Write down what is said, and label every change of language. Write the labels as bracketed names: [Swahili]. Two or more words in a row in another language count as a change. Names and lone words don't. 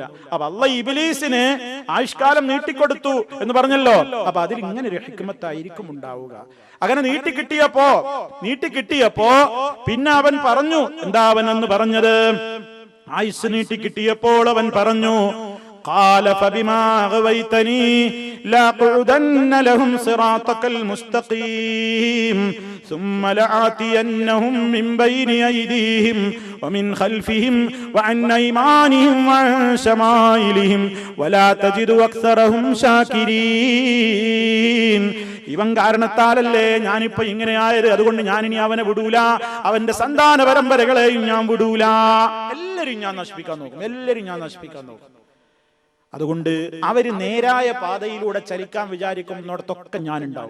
[Malayalam] അപ്പൊ അള്ളാഹ് ഇബ്ലീസിന് ആയുഷ്കാലം നീട്ടിക്കൊടുത്തു എന്ന് പറഞ്ഞല്ലോ. അപ്പൊ അതിൽ ഇങ്ങനെ ഒരു ഹിക്മത്തായിരിക്കും ഉണ്ടാവുക. അങ്ങനെ നീട്ടിക്കിട്ടിയപ്പോ പിന്നെ അവൻ പറഞ്ഞു, എന്താ അവൻ എന്ന് പറഞ്ഞത്? ആയുസ് നീട്ടിക്കിട്ടിയപ്പോൾ അവൻ പറഞ്ഞു, [Arabic] قال فبما أغويتني لأقعدن لهم صراطك المستقيم ثم لآتينهم من بين أيديهم ومن خلفهم وعن أيمانهم وعن شمائلهم ولا تجد أكثرهم شاكرين. [Malayalam] ഇവൻ കാരണത്താലല്ലേ ഞാനിപ്പോ ഇങ്ങനെയായത്. അതുകൊണ്ട് ഞാനിനി അവനെ വിടൂല, അവന്റെ സന്താന പരമ്പരകളെയും ഞാൻ വിടൂല. എല്ലാരും ഞാൻ നശിപ്പിക്കാൻ നോക്കും. അതുകൊണ്ട് അവര് നേരായ പാതയിലൂടെ ചലിക്കാൻ വിചാരിക്കുന്നിടത്തൊക്കെ ഞാൻ ഉണ്ടാവും.